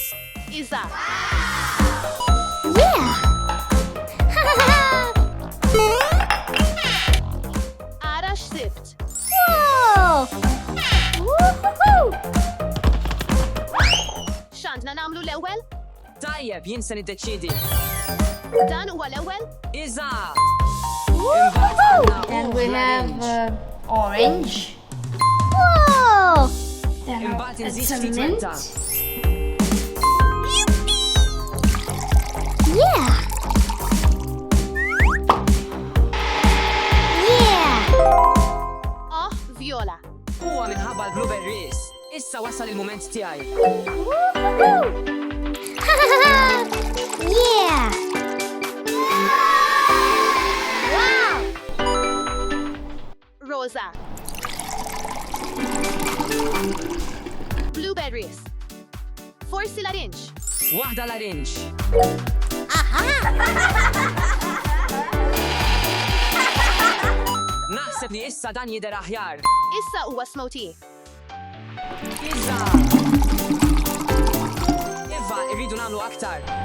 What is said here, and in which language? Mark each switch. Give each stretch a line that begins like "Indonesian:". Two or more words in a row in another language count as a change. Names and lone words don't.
Maltese: Iżda, ara x'sibt. Wow! Woohoo! X'għandna nagħmlu l-ewwel? Tajjeb, jien se niddeċidi. Dan huwa l-ewwel? Iżda!
English: Then we have orange. Wow! Then
Maltese: Imbagħad a inżid ftit menta. Yeah! Yeah! Oh, viola. Huwa minħabba l-blueberries. Issa wasal il-mument tiegħi. Woohoo! Yeah! Wow! Rosa. Blueberries. Forsi l-arinċ. Waħda l-arinċ. Naħseb li issa dan jidher aħjar. Issa huwa smoothie. Iżda! Iva, irridu nagħmlu aktar.